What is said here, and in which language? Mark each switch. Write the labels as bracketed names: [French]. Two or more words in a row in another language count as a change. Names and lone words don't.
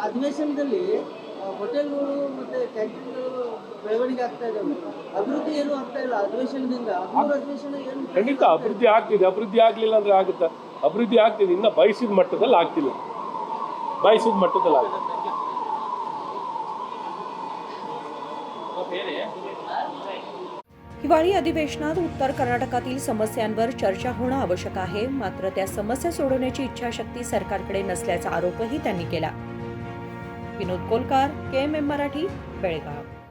[Kannada] ಅಧಿವೇಶನದಲ್ಲಿ ಹೋಟೆಲ್ಗಳು ಮತ್ತೆ ಕ್ಯಾಂಟೀನ್ಗಳು ಬೆಳವಣಿಗೆ ಆಗ್ತಾ ಇದ್ದಾವೆ, ಅಭಿವೃದ್ಧಿ ಏನು ಆಗ್ತಾ ಇಲ್ಲ ಅಧಿವೇಶನದಿಂದ. ಖಂಡಿತ ಅಭಿವೃದ್ಧಿ ಆಗ್ತಿದೆ. ಅಭಿವೃದ್ಧಿ ಆಗಲಿಲ್ಲ ಅಂದರೆ ಆಗುತ್ತಾ? ಅಭಿವೃದ್ಧಿ ಆಗ್ತಿದೆ, ಇನ್ನು ಬಯಸಿದ ಮಟ್ಟದಲ್ಲಿ ಆಗ್ತಿಲ್ಲ. ಬಯಸಿದ ಮಟ್ಟದಲ್ಲಿ ಆಗುತ್ತೆ. [Marathi] हिवाळी अधिवेशनात उत्तर कर्नाटकातील समस्यांवर चर्चा होणं आवश्यक आहे, मात्र त्या समस्या सोडवण्याची इच्छाशक्ती सरकारकडे नसल्याचा आरोपही त्यांनी केला. विनोद कोलकार, KMM मराठी, बेळगाव.